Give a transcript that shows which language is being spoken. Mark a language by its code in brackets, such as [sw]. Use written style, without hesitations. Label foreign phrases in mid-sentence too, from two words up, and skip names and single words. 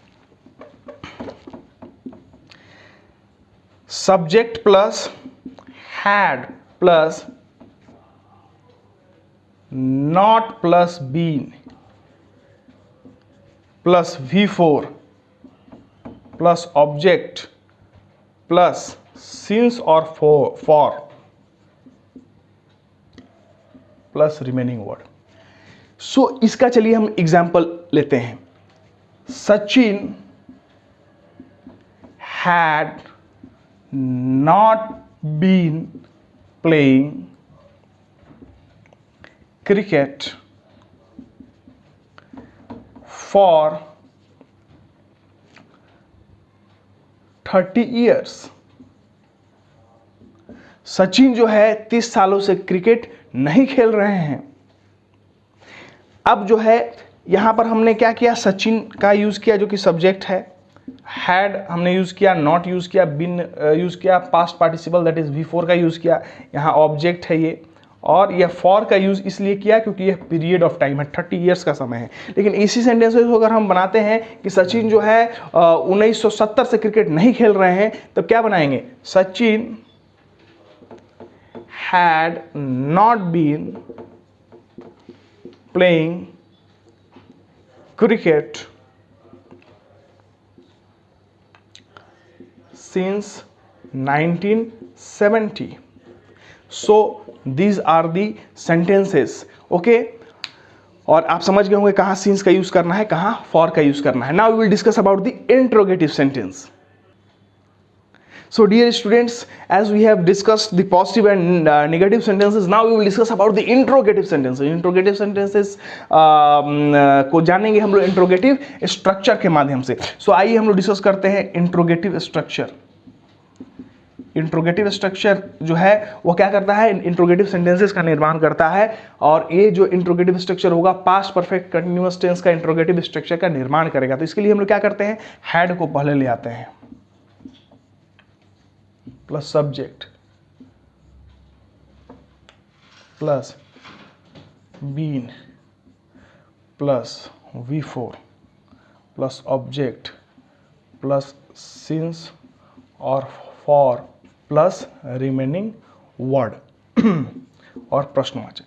[en] subject plus had plus not plus been plus V4 plus object plus since और for plus remaining word। [hi] सो इसका चलिए हम एग्जाम्पल लेते हैं। [en] Sachin had not been playing cricket for 30 years. [hi] सचिन जो है 30 सालों से क्रिकेट नहीं खेल रहे हैं। अब जो है यहां पर हमने क्या किया, सचिन का यूज किया जो कि सब्जेक्ट है, हैड हमने यूज किया, नॉट यूज किया, बिन यूज किया, [en] past participle that is before [hi] का यूज किया, यहाँ ऑब्जेक्ट है ये, और यह फॉर का यूज इसलिए किया क्योंकि यह [en] period of time [hi] है, 30 ईयर्स का समय है। लेकिन इसी सेंटेंसेस को अगर हम बनाते हैं कि सचिन जो है 1970 से क्रिकेट नहीं खेल रहे हैं, तो क्या बनाएंगे, [en] Sachin had not been playing cricket since 1970. So these are the sentences, okay? [hi] और आप समझ गए होंगे कहाँ since का यूज करना है, कहाँ for का यूज करना है। [en] Now we will discuss about the interrogative sentence. So dear students, as we have discussed the positive and negative sentences, now we will discuss about the interrogative sentences. Interrogative sentences [hi] को जानेंगे हम लोग [en] interrogative structure [hi] के माध्यम से। So आइए हम लोग डिस्कस करते हैं [en] interrogative structure। interrogative structure [hi] जो है वो क्या करता है, [en] interrogative sentences [hi] का निर्माण करता है, और ये जो [en] interrogative structure [hi] होगा [en] past perfect continuous tense [hi] का [en] interrogative structure [hi] का निर्माण करेगा। तो इसके लिए हम लोग क्या करते हैं, हैड को पहले ले आते हैं [en] plus subject plus been plus V4 plus object plus since [hi] और [en] for plus remaining word [hi] और प्रश्नवाचक।